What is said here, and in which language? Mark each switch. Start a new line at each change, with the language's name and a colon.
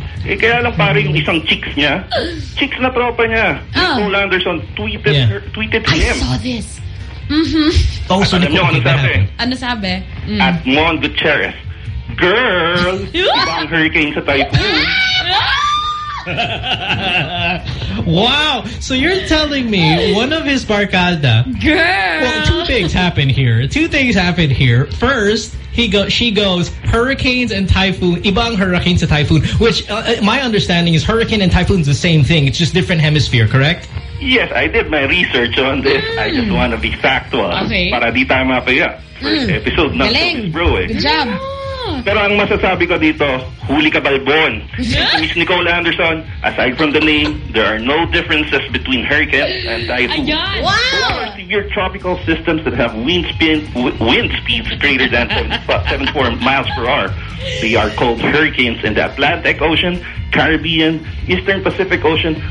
Filipino: Eh, kaya lang pare yung isang chicks niya. Chicks na tropa niya. Oh.
English: Nicole Anderson tweeted him. I saw this. Mm-hmm. Oh, so
Filipino: alam niyo kung ano sabi? Ano sabi? Mm. At Mon Gutierrez. Girl! Ibang hurricane sa typhoon.
English: Wow! So you're telling me one of his barkada, girl. Well, two things happen here. First, she goes hurricanes and typhoon. Ibang hurricanes and typhoon. Which my understanding is hurricane and typhoon is the same thing. It's just different hemisphere. Correct? Yes, I did my research on this. Mm. I just want to be factual. Okay.
Filipino: Para di tayo mapaya.
English: First episode
Filipino: ng Bro.
English: Good job.
Filipino: Pero ang masasabi ko dito, huli ka balbon.
English: Miss Nicole Anderson, aside from the name, there are no differences between hurricanes and typhoons. Wow! Those are severe tropical systems that have wind speeds greater than 74 miles per hour. They are called hurricanes in the Atlantic Ocean, Caribbean, Eastern Pacific Ocean.